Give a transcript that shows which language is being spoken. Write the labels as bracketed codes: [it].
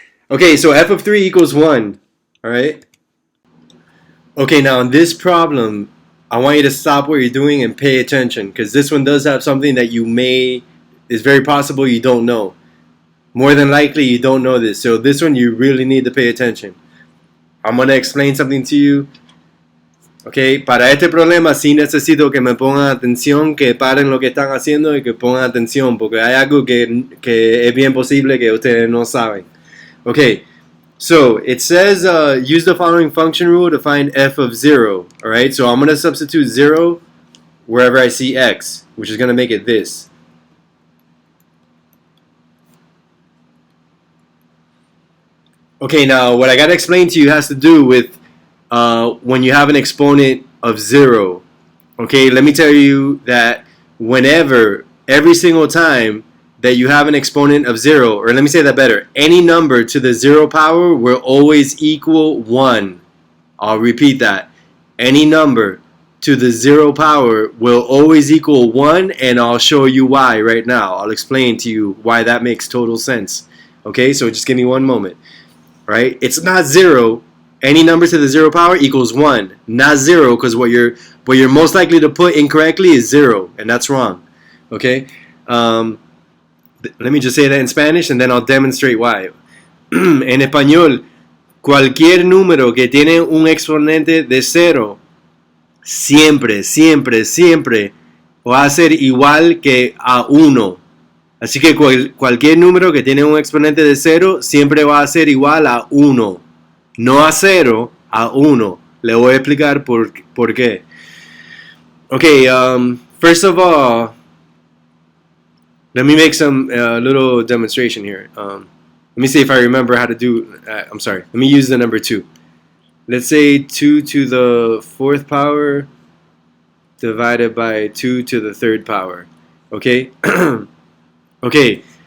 [en] Okay, so f of 3 equals 1. All right. Okay, now in this problem, I want you to stop what you're doing and pay attention, because this one does have something that is very possible you don't know. More than likely you don't know this. So this one you really need to pay attention. I'm going to explain something to you. [es] Okay, para este problema sí necesito que me pongan atención, que paren lo que están haciendo y que pongan atención, porque hay algo que es bien posible que ustedes no saben. Okay, [en] So it says use the following function rule to find f of 0. Alright, so I'm going to substitute 0 wherever I see x, which is going to make it this. Okay, now what I got to explain to you has to do with when you have an exponent of 0. Okay, let me tell you that whenever, every single time that you have an exponent of 0, or let me say that better, any number to the 0 power will always equal 1. I'll repeat that. Any number to the 0 power will always equal 1, and I'll show you why right now. I'll explain to you why that makes total sense. Okay, so just give me one moment. Right? It's not 0. Any number to the 0 power equals 1. Not 0, because what you're most likely to put incorrectly is 0, and that's wrong. Okay? Let me just say that in Spanish and then I'll demonstrate why. [es] En español, cualquier número que tiene un exponente de 0 siempre, siempre, siempre va a ser igual que a 1. Así que cualquier número que tiene un exponente de 0 siempre va a ser igual a 1. No a 0, a 1. Le voy a explicar por qué. [en] Okay, first of all, let me make some little demonstration here. Let me see if I remember how to do. I'm sorry. Let me use the number 2. Let's say 2 to the 4th power divided by 2 to the 3rd power. Okay? Okay.